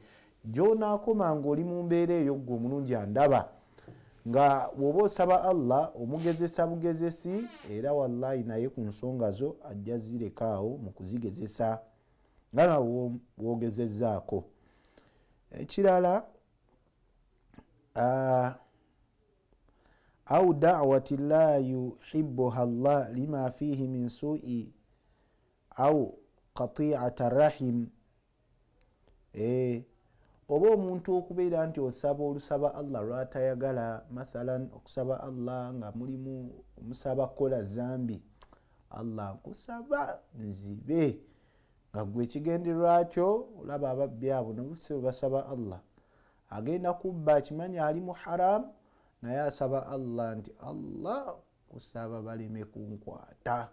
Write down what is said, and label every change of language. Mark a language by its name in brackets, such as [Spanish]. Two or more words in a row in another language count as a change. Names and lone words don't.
[Ganda] Gy'onaakoma ng'oli mu mbeera eyo ggwe omulungi andaba nga bw'oba osaba Allah omugezesa bugezesi, era wallahi naye ku nsonga zo ajja zirekaawo mu kuzigezesa nga nawe wogezezzaako. [Arabic] Ekirala أو دعوة لا يحبها الله لما فيه من سوء أو قطيعة رحم. [Ganda] Oba omuntu okubeera nti osaba olusaba Allah lwatayagala, mathalan okusaba Allah nga mulimu omusaba kola zambi, Allah nkusaba nzibe, nga gwe ekigendererwa kyo olaba ababbi abo nobuse basaba Allah agenda kubba akimanyi ali mu haram, naye asaba Allah nti Allah kusaba baleme kunkwata.